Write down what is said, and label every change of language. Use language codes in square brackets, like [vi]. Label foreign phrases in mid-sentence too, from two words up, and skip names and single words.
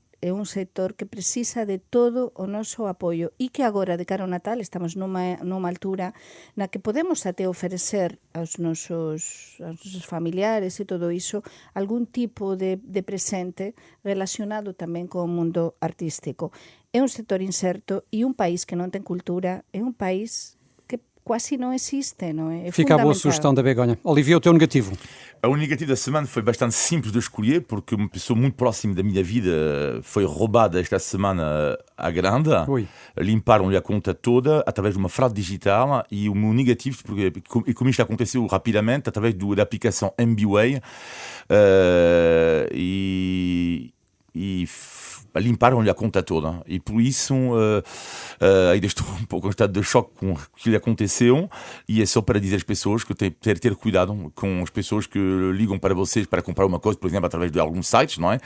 [gl] É un sector que precisa de todo o noso apoio e que agora, de cara ao Natal, estamos numa altura na que podemos até oferecer aos nosos familiares e todo iso algún tipo de presente relacionado tamén co mundo artístico. É un sector incerto e un país que non ten cultura é un país que [pt] quase não existe, não é? Fica a boa sugestão da Begonha. Olivia, o teu negativo? O negativo da semana foi bastante simples de escolher, porque uma pessoa muito próxima da minha vida foi roubada esta semana à grande. Limparam-lhe a conta toda através de uma fraude digital e o meu negativo, e como isto aconteceu rapidamente, através da aplicação MBWay, limparam-lhe a conta toda e por isso ainda estou um pouco em estado de choque com o que lhe aconteceu e é só para dizer às pessoas que tem que ter cuidado com as pessoas que ligam para vocês para comprar uma coisa, por exemplo, através de alguns sites, não é?